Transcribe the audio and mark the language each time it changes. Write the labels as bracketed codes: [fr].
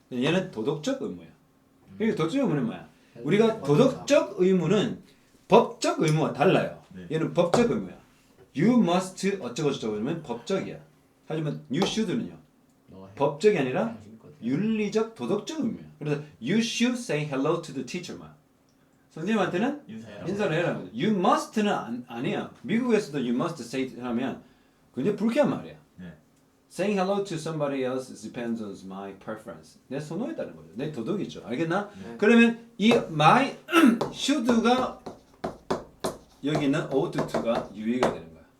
[ko] 얘는 도덕적 의무야. 그러니까 도덕적 의무는 뭐야? 우리가 도덕적 의무는 법적 의무와 달라요. 네. 얘는 법적 의무야. [en] You must [ko] 어쩌고 저쩌고 그러면 법적이야. 하지만 you should는요. 법적이 아니라 윤리적 도덕적 의무야. 그래서 [en] you should say hello to the teacher 만. [ko] 선생님한테는 인사해라. 인사를 해라. You must는 아니야. 미국에서도 [en] you must say [ko] 하면 굉장히 불쾌한 말이야. 네. [en] Saying hello to somebody else depends on my preference. [ko] 내 선호에 따른 거죠. 내 도덕이죠. 알겠나? 네. 그러면 이 my should가 여기 있는 ought to가 유의가 되는 거야.